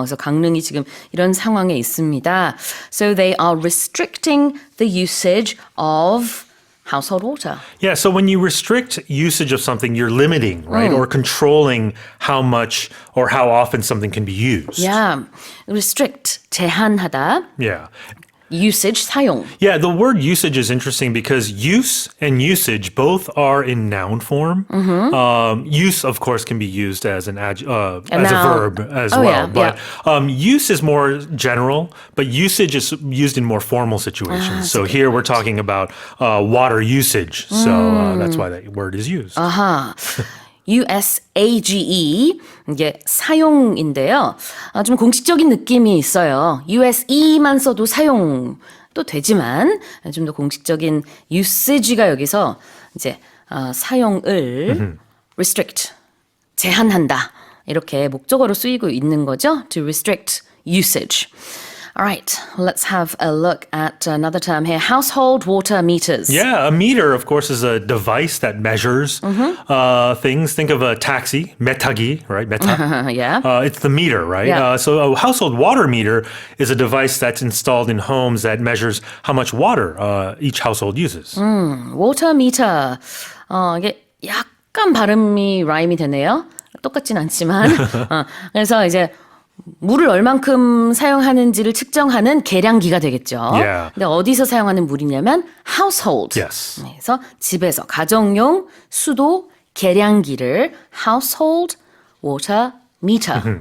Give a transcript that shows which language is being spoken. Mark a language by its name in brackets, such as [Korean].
[Korean] 그래서 강릉이 지금 이런 상황에 있습니다. [English] So they are restricting the usage of household water. Yeah, so when you restrict usage of something, you're limiting, right? Or controlling how much or how often something can be used. Yeah. Restrict. 제한하다. Yeah. Usage, 사용. Yeah, the word usage is interesting because use and usage both are in noun form. Use, of course, can be used as as a verb as well. Yeah, but use is more general, but usage is used in more formal situations. So here we're talking about water usage. So that's why that word is used. [Korean] 아하. USAGE 이게 사용인데요. 좀 공식적인 느낌이 있어요. USE만 써도 사용도 되지만 좀 더 공식적인 usage가 여기서 이제 사용을 restrict 제한한다 이렇게 목적어로 쓰이고 있는 거죠. [English] To restrict usage. All right, let's have a look at another term here. Household water meters. Yeah, a meter, of course, is a device that measures things. Think of a taxi, metagi, right? Meta. Yeah. It's the meter, right? Yeah. So a household water meter is a device that's installed in homes that measures how much water each household uses. Water meter. [Korean] 이게 약간 발음이 라임이 되네요. 똑같진 않지만. 그래서 이제 물을 얼만큼 사용하는지를 측정하는 계량기가 되겠죠. [English] Yeah. [Korean] 근데 어디서 사용하는 물이냐면 household. [English] Yes. [Korean] 그래서 집에서 가정용 수도 계량기를 household water meter.